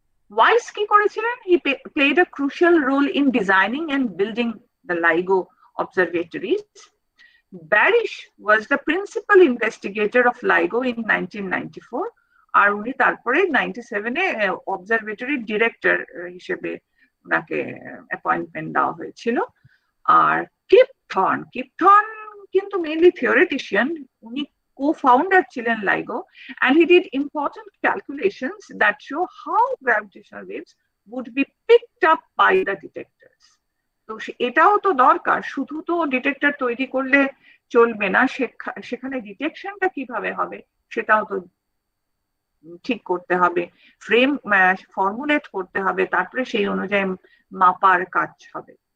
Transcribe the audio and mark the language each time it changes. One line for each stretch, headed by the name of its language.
Bangla: Wise কি করেছিলেন?
English: He played a crucial role in designing and building the LIGO observatories. Barish was the principal investigator of LIGO in 1994,
Bangla: আর উনি তারপরে 97-এ observatory director হিসেবে ওনাকে appointment দেওয়া হয়েছিল। আর কিপ থর্ন কিন্তু মেইনলি থিওরিটিশিয়ান, উনি co-founder ছিলেন LIGO,
English: and he did important calculations that show how gravitational waves would be picked up by the detectors.
Bangla: তো এটাও তো দরকার, শুধু তো ডিটেক্টর তৈরি করলে চলবে না, সেখানে ডিটেকশনটা কিভাবে হবে সেটাও তো ঠিক করতে হবে, ফ্রেম ফর্মুলেট করতে হবে, তারপরে সেই অনুযায়ী মাপার কাজ হবে।